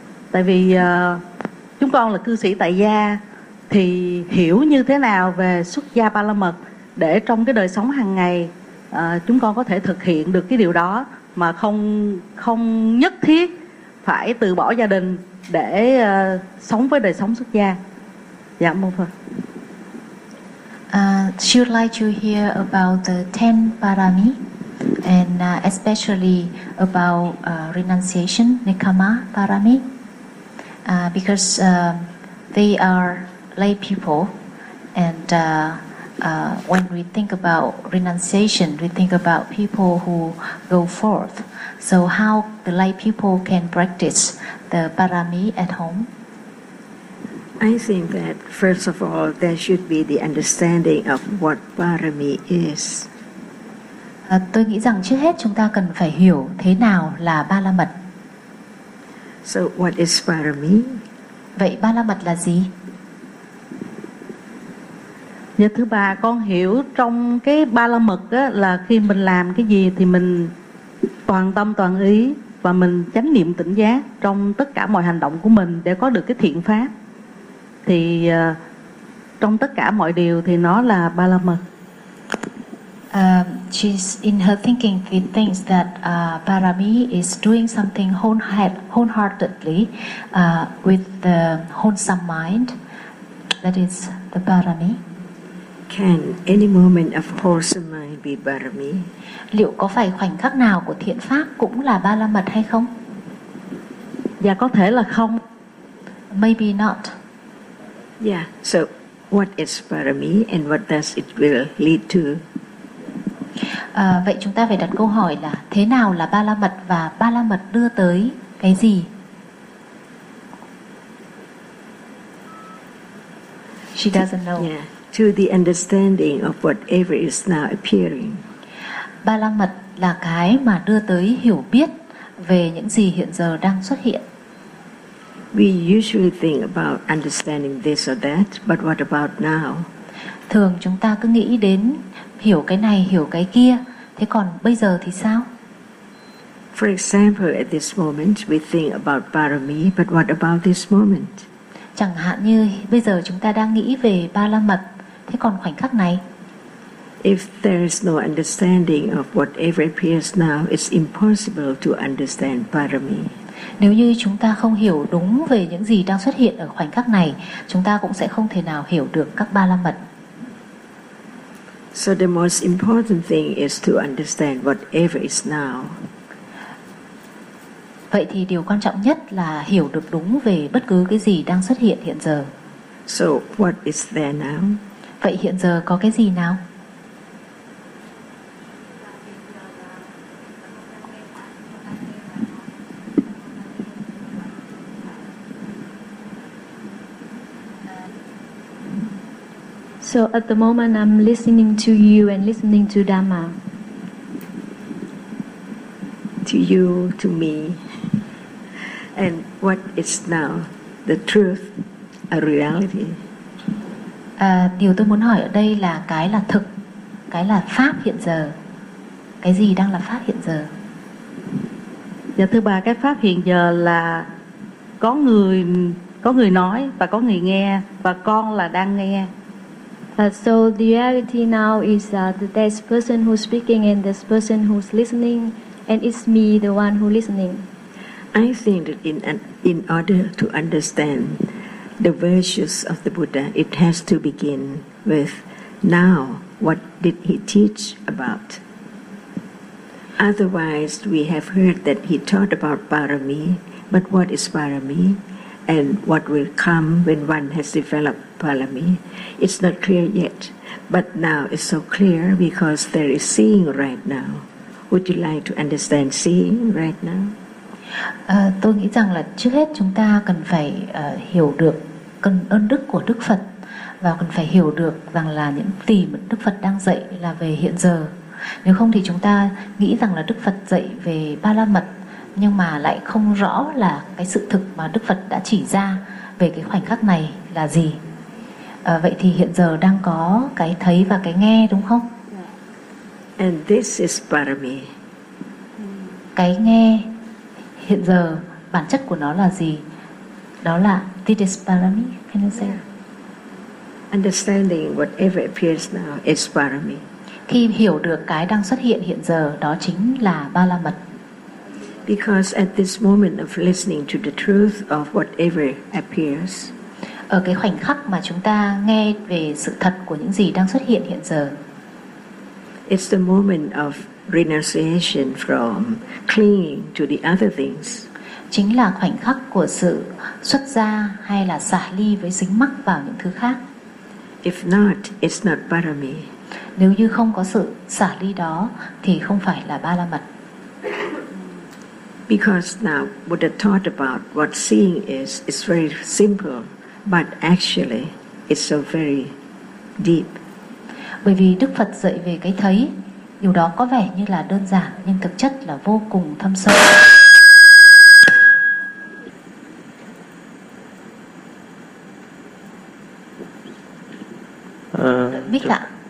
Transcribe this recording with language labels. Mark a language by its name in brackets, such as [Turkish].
[Vietnamese] Tại vì chúng con là cư sĩ tại gia, thì hiểu như thế nào về xuất gia Ba La Mật để trong cái đời sống hàng ngày chúng con có thể thực hiện được cái điều đó, mà không nhất thiết phải từ bỏ gia đình để sống với đời sống xuất gia. Dạ, mô Phật. [English] She would like to hear about the 10 parami and especially about renunciation, Nikama parami, because they are lay people, and when we think about renunciation, we think about people who go forth. So how the lay people can practice the parami at home? I think that first of all, there should be the understanding of what parami is. [Vietnamese] Tôi nghĩ rằng trước hết chúng ta cần phải hiểu thế nào là ba la mật. [English] So what is parami? [Vietnamese] Vậy ba la mật là gì? Dạ thưa bà, con hiểu trong cái ba la mật á, là khi mình làm cái gì thì mình toàn tâm toàn ý và mình chánh niệm tỉnh giác trong tất cả mọi hành động của mình để có được cái thiện pháp. Thì trong tất cả mọi điều thì nó là ba la mật. [English] She's in her thinking, she thinks that parami is doing something wholeheartedly with the wholesome mind. That is the parami. Can any moment of wholesome mind be parami? [Vietnamese] Liệu có phải khoảnh khắc nào của thiện pháp cũng là ba la mật hay không? Dạ có thể là không. [English] Maybe not. Yeah, so what is parami and what does it will lead to? [Vietnamese] Vậy chúng ta phải đặt câu hỏi là thế nào là ba la mật và ba la mật đưa tới cái gì? [English] She doesn't know. Yeah, to the understanding of whatever is now appearing. [Vietnamese] Ba la mật là cái mà đưa tới hiểu biết về những gì hiện giờ đang xuất hiện. [English] We usually think about understanding this or that, but what about now? [Vietnamese] Thường chúng ta cứ nghĩ đến hiểu cái này, hiểu cái kia. Thế còn bây giờ thì sao? [English] For example, at this moment, we think about parami, but what about this moment? [Vietnamese] Chẳng hạn như bây giờ chúng ta đang nghĩ về ba la mật. Thế còn khoảnh khắc này? [English] If there is no understanding of whatever appears now, it's impossible to understand parami. [Vietnamese] Nếu như chúng ta không hiểu đúng về những gì đang xuất hiện ở khoảnh khắc này, chúng ta cũng sẽ không thể nào hiểu được các ba la mật. [English] So the most important thing is to understand whatever is now. [Vietnamese] Vậy thì điều quan trọng nhất là hiểu được đúng về bất cứ cái gì đang xuất hiện hiện giờ. [English] So what is there now? [Vietnamese] Vậy hiện giờ có cái gì nào? [English] So at the moment I'm listening to you and listening to Dhamma. To you, to me. And what is now? The truth, a reality. [Vietnamese] Điều tôi muốn hỏi ở đây là cái là thực, cái là pháp hiện giờ. Cái gì đang là pháp hiện giờ? Dạ thưa bà, cái pháp hiện giờ là có người nói và có người nghe và con là đang nghe. [English] So the reality now is that there's person who's speaking and there's person who's listening, and it's me, the one who's listening. I think that in order to understand the virtues of the Buddha, it has to begin with now, what did he teach about? Otherwise, we have heard that he taught about parami, but what is parami? And what will come when one has developed parami? It's not clear yet, but now it's so clear because there is seeing right now. Would you like to understand seeing right now? [Vietnamese] Tôi nghĩ rằng là trước hết chúng ta cần phải hiểu được cần ơn đức của Đức Phật và cần phải hiểu được rằng là những gì mà Đức Phật đang dạy là về hiện giờ. Nếu không thì chúng ta nghĩ rằng là Đức Phật dạy về ba la mật nhưng mà lại không rõ là cái sự thực mà Đức Phật đã chỉ ra về cái khoảnh khắc này là gì. Vậy thì hiện giờ đang có cái thấy và cái nghe đúng không? [English] And this is parami. [Vietnamese] Cái nghe hiện giờ bản chất của nó là gì? Đó là [English] this is parami. Can you say? Understanding whatever appears now is parami. [Vietnamese] Khi hiểu được cái đang xuất hiện hiện giờ đó chính là ba la mật. [English] Because at this moment of listening to the truth of whatever appears, [Vietnamese] ở cái khoảnh khắc mà chúng ta nghe về sự thật của những gì đang xuất hiện hiện giờ, [English] it's the moment of renunciation from clinging to the other things. [Vietnamese] Chính là khoảnh khắc của sự xuất gia hay là xả ly với dính mắc vào những thứ khác. [English] If not, it's not parami. [Vietnamese] Nếu như không có sự xả ly đó thì không phải là ba la mật. [English] Because now Buddha taught about what seeing is very simple. But actually, it's so very deep. [Vietnamese] Bởi vì Đức Phật dạy về cái thấy, điều đó có vẻ như là đơn giản, nhưng thực chất là vô cùng thâm sâu. Biết ạ.